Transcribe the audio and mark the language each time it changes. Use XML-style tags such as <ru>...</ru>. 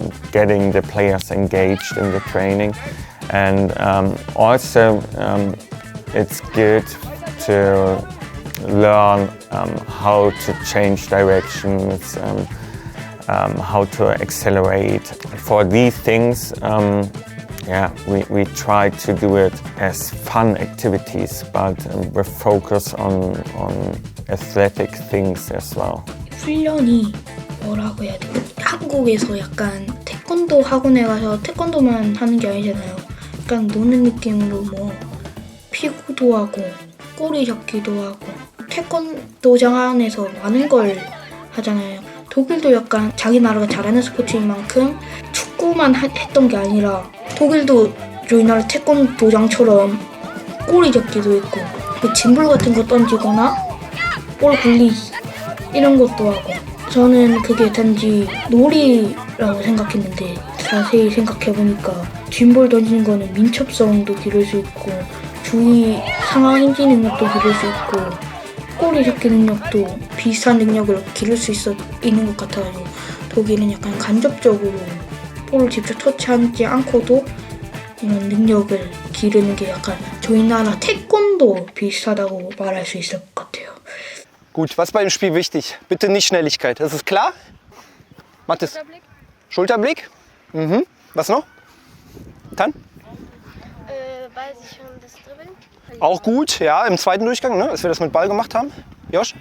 <en>getting the players engaged in the training, and also it's good to learn how to change directions, how to accelerate. For these things, we try to do it as fun activities, but with focus on athletic things as well.</en> <ko>훈련이 뭐라고 해야 돼? 한국에서 약간 태권도 학원에 가서 태권도만 하는 게 아니잖아요. 약간 노는 느낌으로 뭐 피구도 하고 꼬리 잡기도 하고 태권도장 안에서 많은 걸 하잖아요. 독일도 약간 자기 나라가 잘하는 스포츠인 만큼 축구만 했던 게 아니라 독일도 저희 나라 태권도장처럼 꼬리 잡기도 있고 그 짐볼 같은 거 던지거나 볼 굴리기 이런 것도 하고 저는 그게 단지 놀이라고 생각했는데 자세히 생각해보니까 뒷볼 던지는 거는 민첩성도 기를 수 있고 주의 상황 인지 능력도 기를 수 있고 꼬리 잡기 능력도 비슷한 능력을 기를 수 있는 것 같아가지고 독일은 약간 간접적으로 볼을 직접 터치하지 않고도 이런 능력을 기르는 게 약간 저희 나라 태권도 비슷하다고 말할 수 있을 것 같아요.</ko> <de>Gut, was ist bei dem Spiel wichtig? Bitte nicht Schnelligkeit. Das ist klar? Mathis? Schulterblick. Mhm. Was noch? Tan? Weiß ich schon, das Dribbeln. Auch gut, ja, im zweiten Durchgang, ne, als wir das mit Ball gemacht haben. Josh?</de>